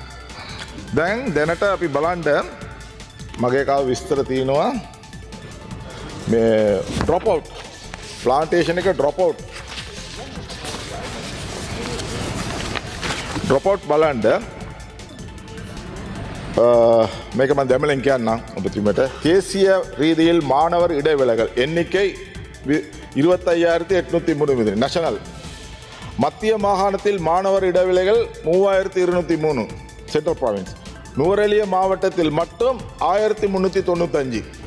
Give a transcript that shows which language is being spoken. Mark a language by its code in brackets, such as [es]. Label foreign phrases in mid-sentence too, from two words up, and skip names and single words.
[si] දැන් දැනට අපි බලන්න මගේ කව විස්තර තියෙනවා මේ [en] drop out plantation [si] එක [en] drop out [si] බලන්න මේක මම දෙමළෙන් කියන්නම් ඔබතුමීට. [ta] தேசிய ரீதியில் மாணவர் இடைவேளைகள் எண்ணிக்கை 25803 நேஷனல். மத்திய மாகாணத்தில் மாணவர் இடைவேளைகள் 3203 [en] Central Province. [ta] நுவரெலியா மாவட்டத்தில் மட்டும் 1395.